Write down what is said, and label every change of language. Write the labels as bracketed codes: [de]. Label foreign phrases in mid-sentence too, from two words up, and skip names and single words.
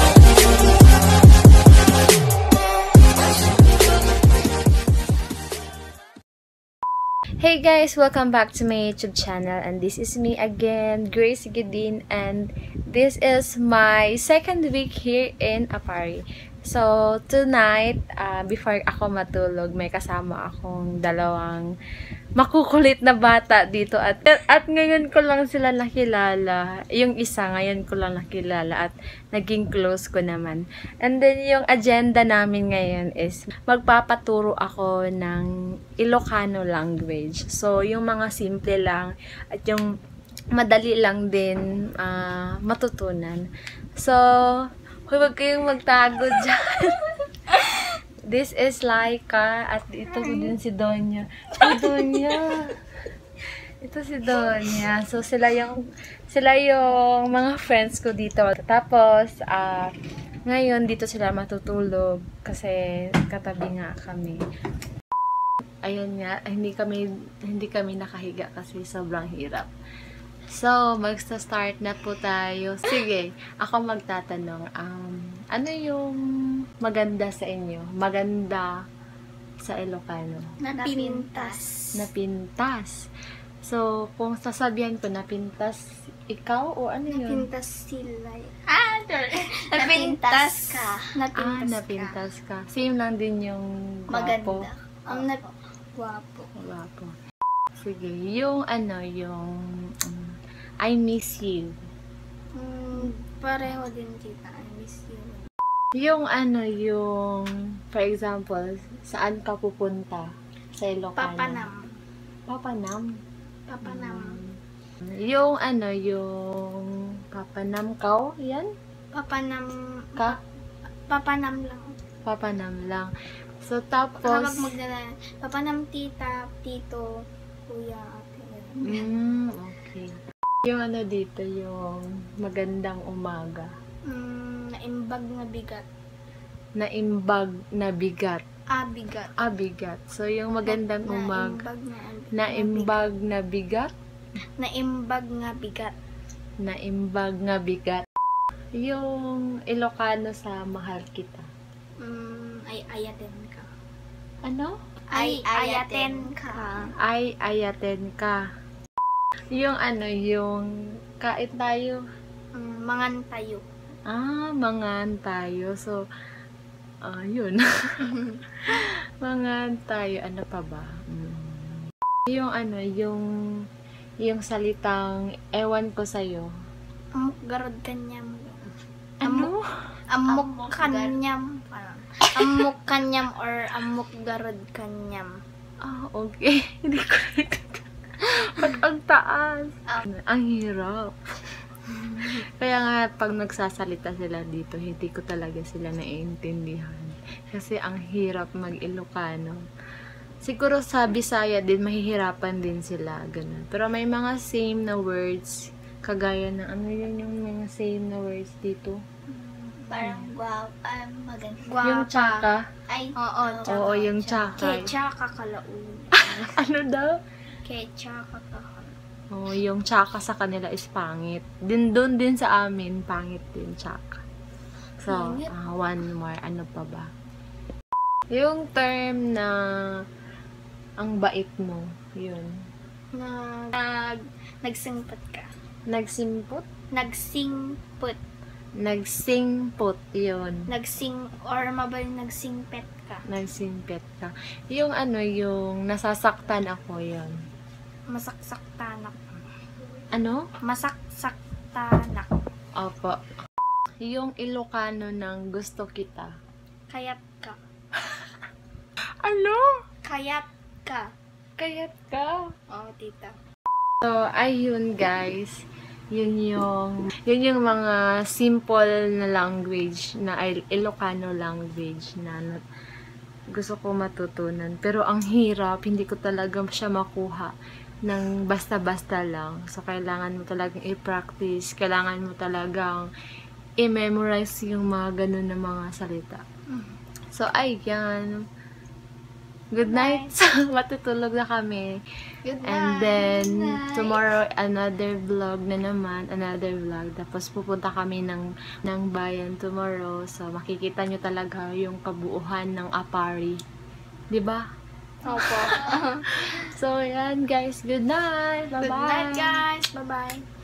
[en] Hey guys, welcome back to my YouTube channel, and this is me again, Grace Gidin, and this is my second week here in Apari. So tonight, before [tl] ako matulog, may kasama akong dalawang makukulit na bata dito, at ngayon ko lang sila nakilala. Yung isa ngayon ko lang nakilala at naging close ko naman. [en] And then [tl] yung agenda namin ngayon is magpapaturo ako ng Ilocano language. So yung mga simple lang at yung madali lang din matutunan. So huwag kayong magtago dyan. [en] This is Laika, [tl] at ito din si Donya. Si Donya. Ito si Donya. So sila yung mga friends ko dito. Tapos ngayon dito sila matutulog kasi katabi nga kami. Ayun nga, hindi kami nakahiga kasi sobrang hirap. So, magsa-start na po tayo. Sige, ako magtatanong. Ano yung maganda sa inyo? Maganda sa Ilocano? [ilo] Napintas. Napintas. [tl] So, kung sasabihan ko napintas, ikaw o ano yun? [ilo] Napintas sila. Napintas ka. Napintas ka. [tl] Same lang din yung gwapo. Maganda. Gwapo. Gwapo. Sige, yung [en] I miss you. [ilo] Pareho din kita. [en] I miss you. [tl] Yung [en] for example, [tl] saan ka pupunta sa Ilocano? [ilo] Papanam. [tl] Yung yung papanam ka, yan? [ilo] Papanam lang. [tl] Papanam lang. So, tapos [ilo] papanam tita, tito, kuya, ate. [en] Okay. [tl] Yung dito, yung magandang umaga. [ilo] Naimbag na bigat. Naimbag na bigat. Bigat. Bigat. [tl] So, yung magandang umaga. [ilo] Naimbag na bigat. Naimbag nga bigat. Naimbag nga bigat. [tl] Yung Ilocano sa mahal kita. [ilo] Ay ayaten ka. [tl] Ano? [ilo] Ay ayaten ka. Ay ayaten ka. [tl] Yung yung kain tayo. [ilo] Mangan tayo. Mangan tayo. [tl] So, yun. [ilo] Mangan tayo. [tl] Ano pa ba? Yung yung salitang ewan ko sa'yo. [ilo] Amok garod kanyam. [tl] Ano? [ilo] Amok kanyam. Amok kanyam or amok garod kanyam. [tl] Okay. Hindi ko ba't ang taas? Ang hirap. Kaya nga, pag nagsasalita sila dito, hindi ko talaga sila naiintindihan. Kasi ang hirap mag-Ilocano. Siguro sa Bisaya din, mahihirapan din sila. Ganun. Pero may mga same na words. Kagaya na, yun yung mga same na words dito? Parang maganda. Yung tsaka. Ay, tsaka. Oo, yung tsaka. [ilo] Tsaka kalaun. [tl] Ano daw? [ilo] Tsaka kalaun. [tl] Yung tsaka sa kanila is pangit. Doon din sa amin, pangit din tsaka. [en] So, one more. [tl] Ano pa ba? Yung term na ang bait mo, yun. [ilo] Nagsingput ka. Nagsimput? Nagsingput. Nagsingput, yun. Or mabaling nagsingpet ka. Nagsingpet ka. [tl] Yung yung nasasaktan ako, yun. [ilo] Masaksaktanak. [tl] Ano? [ilo] Masaksaktanak. [tl] Opo. Yung Ilocano ng gusto kita. [ilo] Kayat ka. [tl] Ano? [ilo] Kayat ka. Kayat ka. [tl] Oo, tita. So, ayun guys. Yun yung mga simple na language na Ilocano language na gusto ko matutunan. Pero ang hirap, hindi ko talaga siya makuha ng basta-basta lang. So, kailangan mo talagang i-practice. Kailangan mo talagang i-memorize yung mga ganun na mga salita. So, ayan. [en] Good night. [tl] Matutulog na kami. [en] Good night. And then, Good night. tomorrow, another vlog [tl] na naman. [en] Another vlog. [tl] Tapos, pupunta kami ng bayan tomorrow. So, makikita nyo talaga yung kabuuhan ng Apari. Diba? Opo. So, yan guys. [en] Good night. Bye-bye. Good night, guys. Bye-bye.